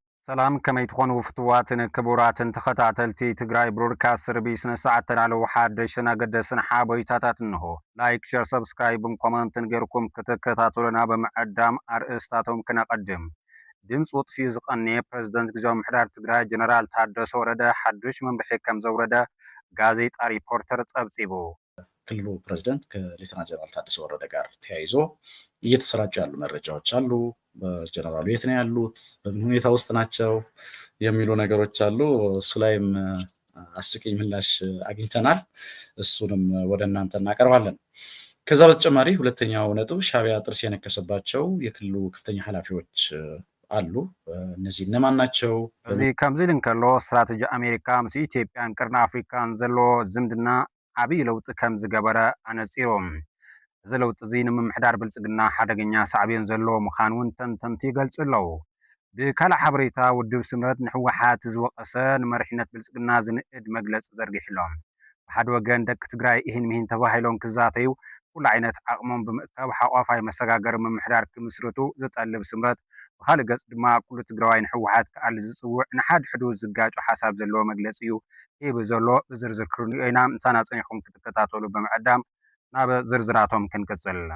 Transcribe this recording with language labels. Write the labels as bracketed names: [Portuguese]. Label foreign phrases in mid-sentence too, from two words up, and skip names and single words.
[Tigrinya] ሰላም ከመይ ትኾኑ ፍትዋትን ክቡራትን ተኸታተልቲ ትግራይ ብሮድካስት ሰርቪስ ስነስርዓት ተዳለዉ ሓደሽትን ኣገደስትን ሓበሬታታት እንሆ ላይክ ሸር ሰብስክራይብን ኮመንትን ገይርኩም ክትከታተሉና በመዕዳም ኣርእስታቶም ክነቐድም ድምፂ ውጥፊኡ ዝቐንየ ፕረዚደንት ግዜያዊ ምምሕዳር ትግራይ ጀነራል ታደሰ ወረደ ሓዱሽ መምርሒ ከም ዘውረደ ጋዜጣ ሪፖርተር ጸብጺቡ [Amharic] ክልሉ ፕሬዝዳንት ከሌተና ጀነራል ታደሰ ወረደ ጋር ተያይዞ እየተሰራጩ ያሉ መረጃዎች አሉ። በጀነራሉ የት ነው ያሉት፣ በምን ሁኔታ ውስጥ ናቸው የሚሉ ነገሮች አሉ። እሱ ላይም አስቂኝ ምላሽ አግኝተናል። እሱንም ወደ እናንተ እናቀርባለን። ከዛ በተጨማሪ ሁለተኛው ነጥብ ሻዕቢያ ጥርስ የነከሰባቸው የክልሉ ከፍተኛ ኃላፊዎች አሉ። እነዚህ እነማን ናቸው? [Tigrinya] እዚ ከምዚ ኢል እንከሎ ስትራቴጂ አሜሪካ ምስ ኢትዮጵያን ቅርና አፍሪካን ዘሎ ዝምድና ዓብይ ለውጢ ከም ዝገበረ ኣነፂሮም እዚ ለውጢ እዚ ንምምሕዳር ብልፅግና ሓደገኛ ሳዕብዮን ዘለዎ ምዃኑ እውን ተንተንቲ ይገልጹ ኣለዉ። ብካልእ ሓበሬታ ውድብ ስምረት ንሕወሓት ዝወቐሰ ንመሪሕነት ብልፅግና ዝንእድ መግለፂ ዘርጊሕሎም ብሓደ ወገን ደቂ ትግራይ ይህን ምሂን ተባሂሎም ክዛተዩ ኩሉ ዓይነት ዓቕሞም ብምእካብ ሓቋፋይ መሰጋገሪ ምምሕዳር ክምስርቱ ዝጠልብ ስምረት ብካልእ ገጽ ድማ ኩሉ ትግራዋይ ንሕወሓት ከኣሊ ዝፅውዕ ንሓድሕዱ ዝጋጩ ሓሳብ ዘለዎ መግለፂ እዩ ሂቡ ዘሎ ብዝርዝር ክንሪኦ ኢና። ምሳና ፀኒሕኩም ክትከታተሉ ብምዕዳም ናብ ዝርዝራቶም ክንቅጽል።